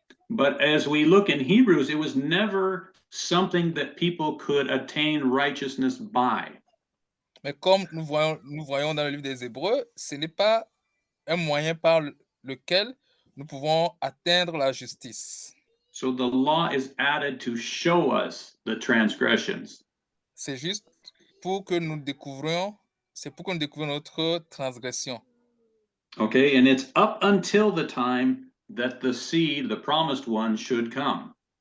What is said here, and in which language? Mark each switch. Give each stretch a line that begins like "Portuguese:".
English: But as we look in Hebrews, it was never something that people could attain righteousness by.
French: Mais comme nous voyons dans le livre des Hébreux, ce n'est pas un moyen par lequel nous pouvons atteindre la justice.
English: So the law is added to show us the transgressions.
French: C'est juste pour que nous découvrions, c'est pour que nous découvrions notre transgression.
English: Okay, and it's up until the time that the seed, the promised one, should come.